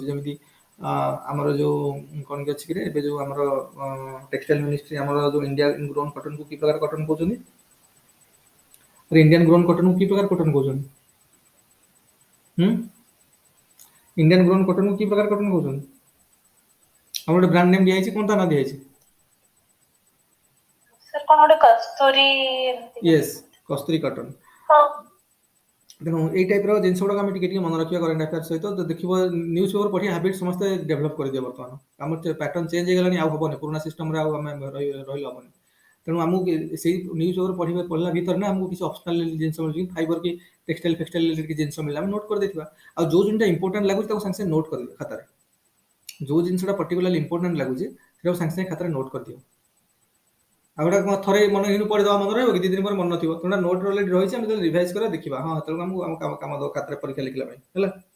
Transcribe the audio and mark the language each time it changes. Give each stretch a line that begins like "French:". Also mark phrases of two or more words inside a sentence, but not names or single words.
Odia: ଯେମିତି ଆମର ଯୋଉ କ'ଣ କି ଅଛି କିରେ, ଏବେ ଯୋଉ ଆମର
English: textile ministry,
Odia: ଆମର ଯୋଉ
English: India grown
Odia: କଟନକୁ କି ପ୍ରକାର କଟନ କହୁଛନ୍ତି,
English: Indian grown
Odia: କଟନକୁ କି ପ୍ରକାର କଟନ କହୁଛନ୍ତି?
English: Indian grown
Odia: କଟନକୁ କି ପ୍ରକାର କଟନ କହୁଛନ୍ତି? ଆମର ଗୋଟେ
English: brand name
Odia: ଦିଆଯାଇଛି, କ'ଣ ତା ନାଁ ଦିଆଯାଇଛି? sir କ'ଣ ଗୋଟେ କସ୍ତୁରୀ ଏମିତି
English: yes Kasturi cotton
Odia: ହଁ ତେଣୁ ଏଇ ଟାଇପ୍ର ଜିନିଷ ଗୁଡ଼ାକ ଆମେ ଟିକେ ଟିକେ ମନେ ରଖିବା
English: current affair
Odia: ସହିତ ତ ଦେଖିବ
English: news paper
Odia: ପଢ଼ିବା ହାବିଟ୍ ସମସ୍ତେ ଡେଭଲପ୍ କରିଦିଅ ବର୍ତ୍ତମାନ ଆମର
English: pattern change
Odia: ହେଇଗଲାଣି ଆଉ ହବନି ପୁରୁଣା ସିଷ୍ଟମରେ ଆଉ ଆମେ ରହିଲେ ହବନି ତେଣୁ ଆମକୁ ସେଇ
English: news paper
Odia: ପଢ଼ିଲା ଭିତରେ ନା ଆମକୁ କିଛି ଅପସନାଲ ଜିନିଷ ମିଳୁଛି ଫାଇବର କି
English: textile fextile related
Odia: କିଛି ଜିନିଷ ମିଳିଲା ଆମେ ନୋଟ୍ କରିଦେଇଥିବା ଆଉ ଯୋଉ ଜିନିଷଟା ଇମ୍ପୋର୍ଟାଣ୍ଟ ଲାଗୁଛି ତାକୁ ସାଙ୍ଗେ ସାଙ୍ଗେ ନୋଟ୍ କରିଦିଅ ଖାତାରେ ଯୋଉ ଜିନିଷଟା
English: particularly important
Odia: ଲାଗୁଛି ସେଟାକୁ ସାଙ୍ଗେ ସାଙ୍ଗେ ଖାତାରେ ନୋଟ୍ କରିଦିଅ ଆଉ ଗୋଟା କଣ ଥରେ ମନେ ହେଇନି ପଢିଦେବା ମନେ ରହିବ କି 2 ଦିନ ପରେ ମନେ ନଥିବ ତେଣୁ
English: note already
Odia: ରହିଛି ଆମେ ଯେତେବେଳେ ରିଭାଇଜ କରିବା ଦେଖିବା ହଁ ସେତେବେଳେ ଆମକୁ କାମ ଦବ ଖାତାରେ ପରୀକ୍ଷା ଲେଖିଲା ପାଇଁ ହେଲା